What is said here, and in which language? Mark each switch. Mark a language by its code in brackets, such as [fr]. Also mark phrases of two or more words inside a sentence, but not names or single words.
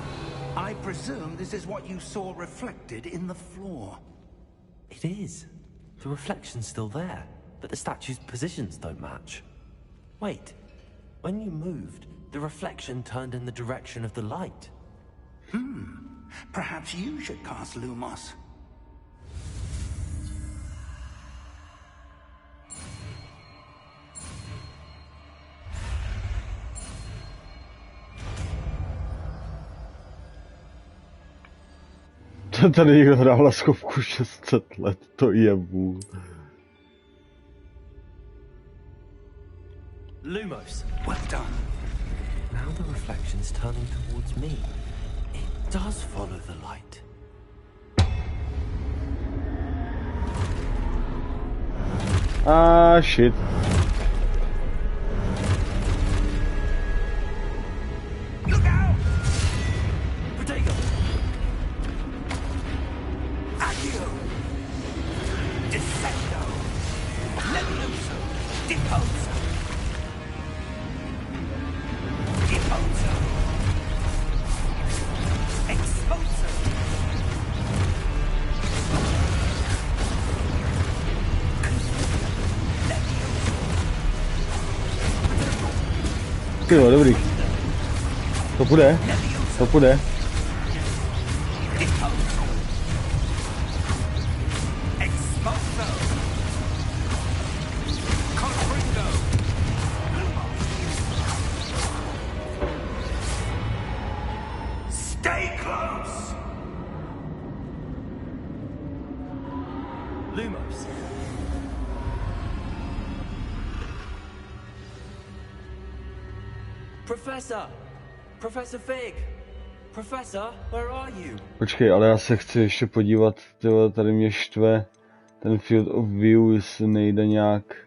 [en] I presume this is what you saw reflected in the floor. It is. The reflection's still there, but the statue's positions don't match. Wait, when you moved, the reflection turned in the direction of the light. Perhaps you should cast Lumos. [cs] Tady někdo hrál laskovku 600 let, to je vůl. [en] Lumos. Well done. Now the reflection's turning towards me. It does follow the light. Ah, shit. Look out! Protego! Accio! Defendo! Levioso! Deposo! Deposo! Exposo! [cs] Ty jo, dobrý. To půjde? To půjde? [en] Stay close! Lumos. Professor! Professor Fig! Professor, where are you? [cs] Počkej, ale já se chci ještě podívat, tyhle, tady mě štve ten [en] field of view, [cs] jestli nejde nějak...